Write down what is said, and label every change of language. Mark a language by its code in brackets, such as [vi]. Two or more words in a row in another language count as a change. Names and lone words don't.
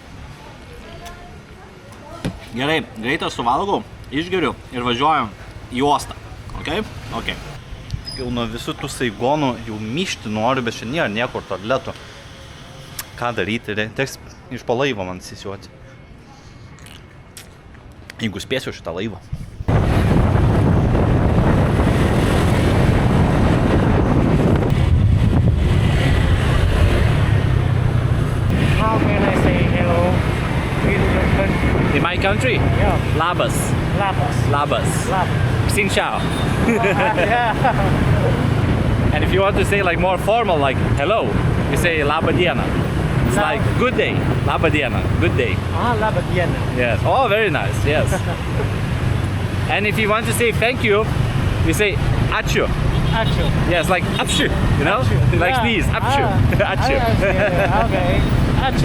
[lt] Gerai, greitai suvalgau, išgeriu ir važiuojam į uostą. [en] Okay? Okay. [lt] Jau nuo visų tų saigonų jau myšti noriu, bet čia nėra niekur tualetų. Ką daryti? Teks iš po laivo man sisiuoti. Jeigu spėsiu šitą laivą. [en] How can I say hello in your country? In my country? Yeah. Labas. Labas. Labas. Labas. [vi] Xin chao. [en] Yeah. And if you want to say like more formal, like hello, you say [lt] laba diena. [en] It's like good day. [lt] Labą dieną. [en] Good day. [lt] Labą dieną. [en] Yes. Oh, very nice. Yes. And if you want to say thank you, you say ačiū. Ačiū. Yes, like apshu, you know? Ačiū. Like sneeze. Apshu. Ačiū. Okay. Ačiū.